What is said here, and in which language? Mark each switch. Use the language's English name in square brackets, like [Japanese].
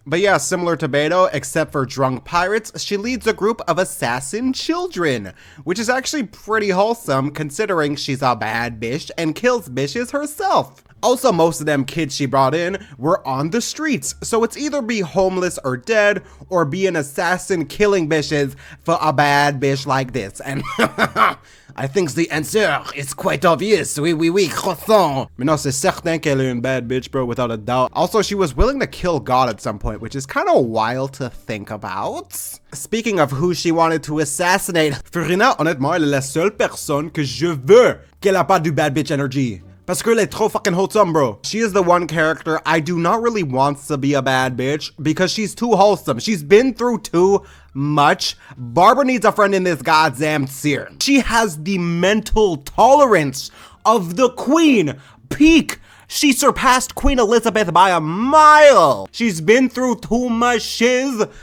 [English] But yeah, similar to Beto, except for drunk pirates, she leads a group of assassin children, which is actually pretty wholesome considering she's a bad bitch and kills bitches herself. Also, most of them kids she brought in were on the streets, so it's either be homeless or dead, or be an assassin killing bitches for a bad bitch like this. And I think the answer is quite obvious. [French] Oui, croissant. Mais non, c'est certain qu'elle est une bad bitch, bro, [English] without a doubt. Also, she was willing to kill God at some point, which is kind of wild to think about. Speaking of who she wanted to assassinate, [French] Furina, honnêtement, elle est la seule personne que je veux qu'elle a pas du [English] bad bitch energy. [French] Parce qu'elle est trop [English] fucking wholesome, bro. She is the one character I do not really want to be a bad bitch because she's too wholesome. She's been through too much. Barbara needs a friend in this goddamn tier. She has the mental tolerance of the queen. Peak. She surpassed Queen Elizabeth by a mile. She's been through too much shiz.